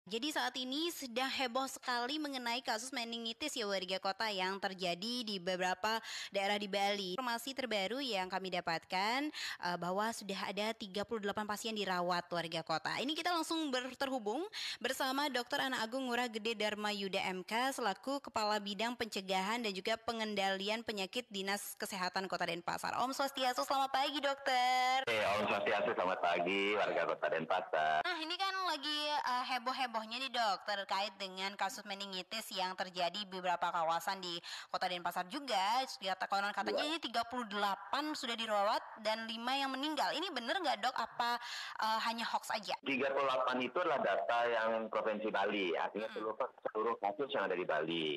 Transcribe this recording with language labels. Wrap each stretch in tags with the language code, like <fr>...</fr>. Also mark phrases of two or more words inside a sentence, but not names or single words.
<id>Jadi saat ini sedang heboh sekali mengenai kasus meningitis ya warga kota yang terjadi di beberapa daerah di Bali. Informasi terbaru yang kami dapatkan bahwa sudah ada 38 pasien dirawat warga kota. Ini kita langsung terhubung bersama Dr. Ana Agung Ngurah Gede Dharma Yuda MK selaku Kepala Bidang Pencegahan dan juga Pengendalian Penyakit Dinas Kesehatan Kota Denpasar.</id> <sa>Om Swastiastu,</sa> <id>selamat pagi dokter.</id> <sa>Om Swastiastu,</sa> <id>selamat pagi warga Kota Denpasar. Nah, ini kan lagi heboh-hebohnya nih dok terkait dengan kasus meningitis yang terjadi di beberapa kawasan di Kota Denpasar juga. Konon katanya ini 38 sudah dirawat dan 5 yang meninggal. Ini benar nggak dok? Apa hanya hoax aja? 38 itu adalah data yang Provinsi Bali, artinya seluruh kasus yang ada di Bali.</id>